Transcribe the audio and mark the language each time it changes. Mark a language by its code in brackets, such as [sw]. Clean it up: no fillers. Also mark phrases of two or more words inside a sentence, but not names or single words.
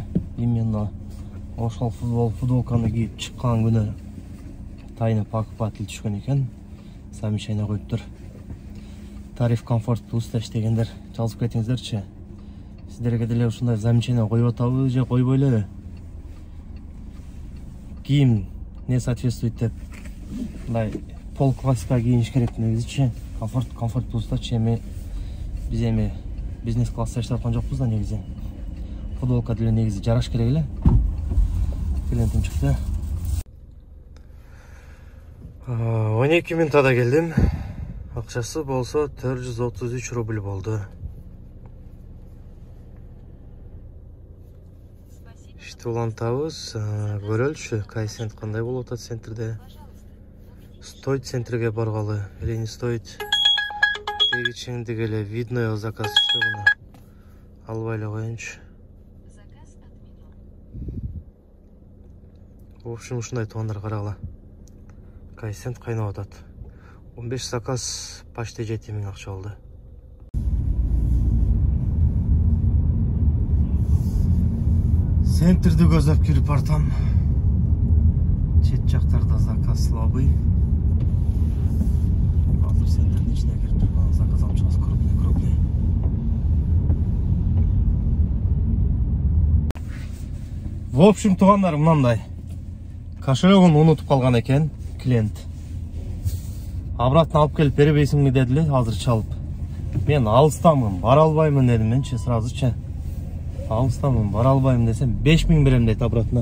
[ky] Именно ошол футболканы кийип чыккан күнү [ru] тайны покупатель [ky] түшкөн экен. Замечание коюптур. Тариф комфорт плюста иштегендер жазып кетиңиздерчи. Сиздерге деле ушундай замечание коюп атабы же койбой элеби? Кийим [ru] не соответствует [ky] деп мындай пол классика кийиш керек негизичи. Комфорт плюстачы эми биз эми бизнес класста иштеп аткан жокпуз да негизи. Футболка деле негизи жараш керек эле. Клиентим чыкты. 12 минутада келдим. Акчасы болсо 433 рубль болду. Ишти улантабыз, көрөлүчү кайсент кандай болуп атат центрде. Стоит центрге баргалы, [ru] или не стоит. [ky] Тегичиңдеги эле видно заказ иште буну. Албай эле коеюнчу. [ru] В общем, [ky] ушундай туугандар карагыла. Кайсент кайнап атат. 15 заказ почти 7 000 акча алды. Центрди көздөп кирип бартам. Чет жактарда [ru] заказ слабый. [ky] Азыр центрдин ичине кирип турган заказ алып чыгабыз, крупный. [ru] В общем, [ky] туугандар мынандай. Кошелегин унутуп калган экен клиент. Обратно алып келип беребейсиңби дедиле, азыр чалып. Мен алыстамын, бара албаймын дедим менчи сразучу. Алыстамын, бара албаймын десем 5000 берем дейт обратно.